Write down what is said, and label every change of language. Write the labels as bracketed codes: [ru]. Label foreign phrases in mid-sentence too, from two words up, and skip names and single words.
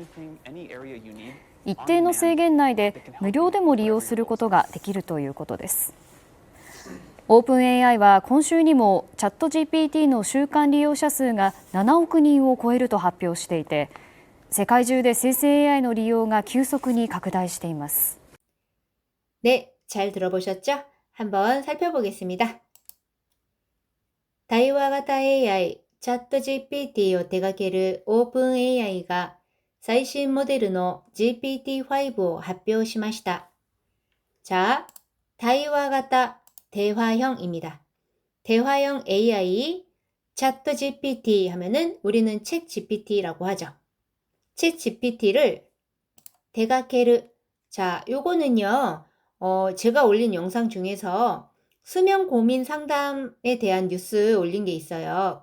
[ja] 一定の制限内で無料でも利用することができるということです。オープン AI は今週にもチャット GPT の週間利用者数が7億人を超えると発表していて、世界中で生成 AI の利用が急速に拡大しています。 [ko] 네, 잘 들어보셨죠? 한번 살펴보겠습니다. [ja] 対話型 AI チャット GPT を手掛けるオープン AI が最新モデルの GPT-5 を発表しました。 [ko] 자, 対話型 대화형입니다. 대화형 AI 챗 GPT 하면은 우리는 챗 GPT라고 하죠. 챗 GPT를 대가케르. 자, 요거는요. 제가 올린 영상 중에서 수면 고민 상담에 대한 뉴스 올린 게 있어요.